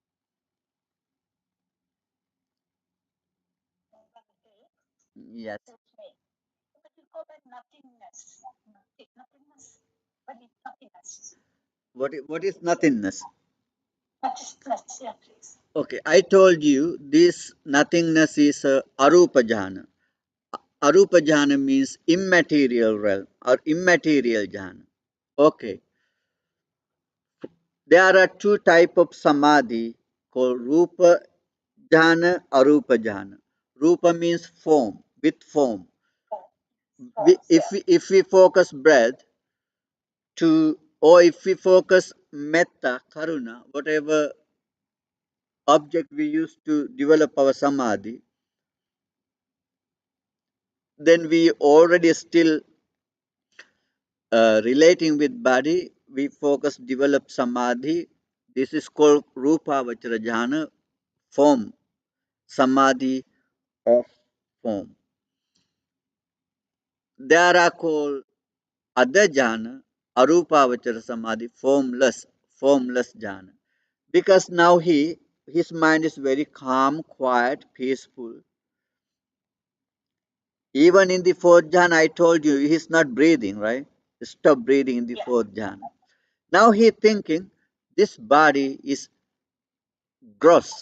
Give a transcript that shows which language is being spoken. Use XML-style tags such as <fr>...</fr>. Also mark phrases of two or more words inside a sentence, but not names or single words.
<en>Yes. Okay. But you call that nothingness. Nothingness. What is nothingness? What is nothingness? Nothingness, yeah, please. Okay, I told you this nothingness is</en> <pi>arupa jhana. Arupa jhana</pi> <en>means immaterial realm or immaterial jhana. Okay, there are two type of samadhi called</en> <pi>rupa jhana, arupa jhana.</pi> <en>Rupa means form, with form. If we focus breath to, or if we focus</en> <pi>metta, karuna,</pi> <en>whatever object we use to develop our samadhi, then we already still relating with body, we focus, develop samadhi. This is called</en> <pi>rupa vachara jhana,</pi> <en>form, samadhi of form. There are called other jhana,</en> <pi>arupa vachara samadhi,</pi> <en>formless jhana. Because now his mind is very calm, quiet, peaceful. Even in the fourth jhana, I told you he's not breathing, right? Stop breathing in the fourth jhana. Now he thinking this body is gross.</en>